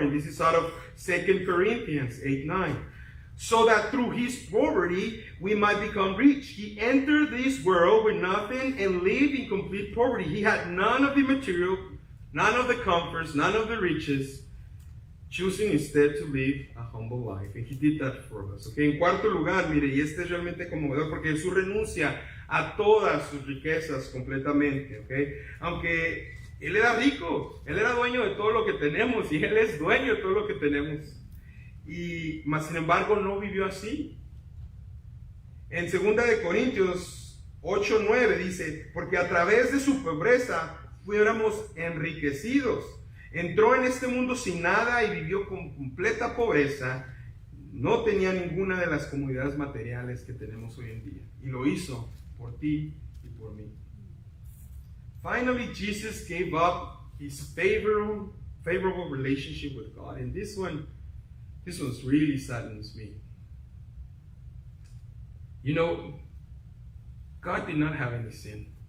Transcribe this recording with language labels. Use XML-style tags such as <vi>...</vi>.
<en>And this is out of 2 Corinthians 8:9. So that through his poverty, we might become rich. He entered this world with nothing and lived in complete poverty. He had none of the material, none of the comforts, none of the riches, choosing instead to live a humble life. And he did that for us.</en> <es>Okay? En cuarto lugar, mire, y este es realmente conmovedor porque Jesús renuncia a todas sus riquezas completamente. Okay? Aunque él era rico, él era dueño de todo lo que tenemos y él es dueño de todo lo que tenemos. Y más sin embargo no vivió así. En 2 de Corintios 8:9 dice, porque a través de su pobreza fuéramos enriquecidos. Entró en este mundo sin nada y vivió con completa pobreza. No tenía ninguna de las comodidades materiales que tenemos hoy en día. Y lo hizo por ti y por mí.</es> <en>Finally, Jesus gave up his favorable relationship with God. And this one really saddens me. You know, God did not have any sin.</en>